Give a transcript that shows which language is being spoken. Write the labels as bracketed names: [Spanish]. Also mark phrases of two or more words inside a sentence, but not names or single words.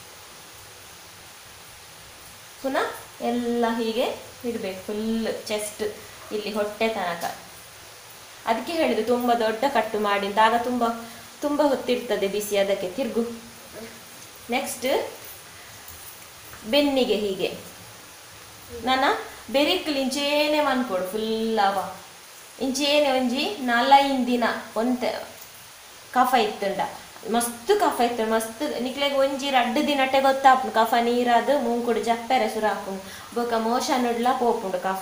[Kannada] ಪುನಃ ಎಲ್ಲ ಹೀಗೆ ಇಡಬೇಕು, [English] full chest [Kannada] ಇಲ್ಲಿ ಹೊಟ್ಟೆ ತನಕ. ಅದಕ್ಕೆ ಹೇಳಿದ್ದು ತುಂಬ ದೊಡ್ಡ ಕಟ್ಟು ಮಾಡಿ ಅಂತ, ಆಗ ತುಂಬ ತುಂಬ ಹೊತ್ತಿರ್ತದೆ ಬಿಸಿ, ಅದಕ್ಕೆ ತಿರುಗು. [Tulu] ನೆಕ್ಸ್ಟ್ ಬೆನ್ನಿಗೆ ಹೀಗೆ ನನ್ನ ಬೆರಿಕ್ಕಲು ಇಂಚೇನೆ ಮನ್ಕೊಡು ಫುಲ್ ಅವ ಇಂಚೇನೆ ಒಂಜಿ 4-5 ದಿನ ಒಂತೆ ಕಫ ಇತ್ತುಂಡ, ಮಸ್ತ್ ಕಫ ಇತ್ತು, ಮಸ್ತ್ ನಿಕ್ಲೆಗೆ ಒಂಜಿ 2 ದಿನಟ್ಟೆ ಗೊತ್ತಾಪುಂಡು ಕಫ ನೀರಾದು ಮೂಂಕುಡು ಜಪ್ಪೆರೆ ಸುರಾಪುಂಡು ಬೊಕ ಮೋಷನ್ ಉಡ್ಲ ಪೋಪುಂಡು ಕಫ.